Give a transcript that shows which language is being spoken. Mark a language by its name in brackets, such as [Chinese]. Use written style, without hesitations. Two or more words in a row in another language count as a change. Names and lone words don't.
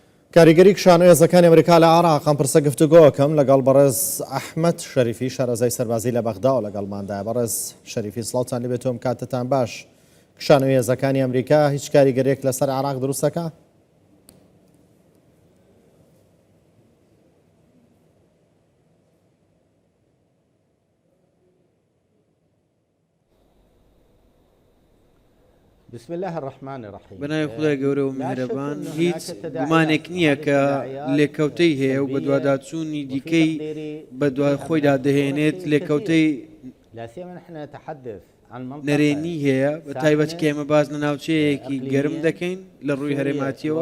[Central Kurdish] کاریگەری کشانەوێزەکانی ئەمریکا لە عێراق ئەم پرسە گفتوگۆکەم لەگەڵ بەڕێز ئەحمەد شەریفی شارەزای سەربازی لە بەغدا و لەگەڵماندایە. بەڕێز شەریفی سڵاوتان لەبێت، تۆم کاتتان باش. کشانەوێزەکانی ئەمریکا هیچ کاریگەریەک لەسەر عێراق دروستەکە؟ [Arabic] بسم الله الرحمن الرحیم. [Central Kurdish] بەناوی خودای گەورە و میهرەبان، هیچ گومانێک نییە کە لێکەوتەی هەیە و بە دوواداچوونی دیکەی بە دوای خۆیدا دەهێنێت. لێکەوتەی نەرێنی هەیە، بە تایبەت کە ئێمە باز لە ناوچەیەکی گەرم دەکەین لە ڕووی هەرێماتیەوە.